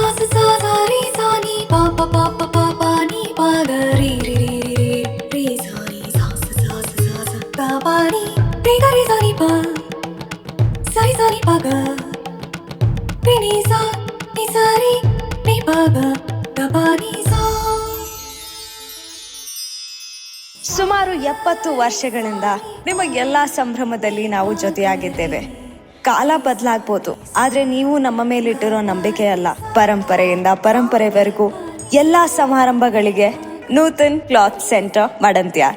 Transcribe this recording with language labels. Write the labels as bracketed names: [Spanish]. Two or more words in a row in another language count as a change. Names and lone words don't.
[Kannada] sa sa re sa ni pa pa pa pa pa pa ni pa ga re re re re re sa ni sa sa ga pa ni re ga re sa ni pa ga re ni sa re pa ga pa ni sa. ಸುಮಾರು 70 ವರ್ಷಗಳಿಂದ ನಿಮಗೆಲ್ಲ ಸಂಭ್ರಮದಲ್ಲಿ ನಾವು ಜೊತೆಯಾಗಿದ್ದೇವೆ. ಕಾಲ ಬದಲಾಗ್ಬೋದು, ಆದ್ರೆ ನೀವು ನಮ್ಮ ಮೇಲಿಟ್ಟಿರೋ ನಂಬಿಕೆ ಅಲ್ಲ. ಪರಂಪರೆಯಿಂದ ಪರಂಪರೆವರೆಗೂ ಎಲ್ಲಾ ಸಮಾರಂಭಗಳಿಗೆ ನೂತನ್ ಕ್ಲಾತ್ ಸೆಂಟರ್ ಮಡಂತ್ಯಾರ್.